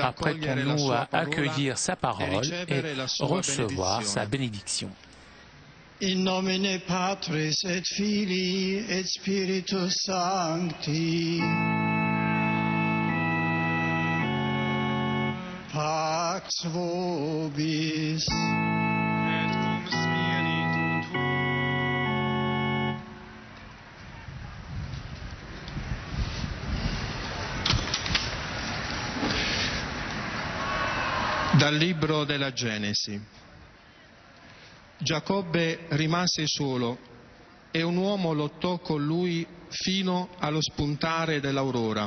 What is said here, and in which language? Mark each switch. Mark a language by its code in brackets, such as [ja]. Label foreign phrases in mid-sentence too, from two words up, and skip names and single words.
[fr] Apprêtons-nous à accueillir sa parole et recevoir sa bénédiction. [la] In nomine Patris et Filii et Spiritus Sancti. Pax vobis. Et cum spiritu tuo. [it] Dal libro della Genesi. Giacobbe rimase solo e un uomo lottò con lui fino allo spuntare dell'aurora.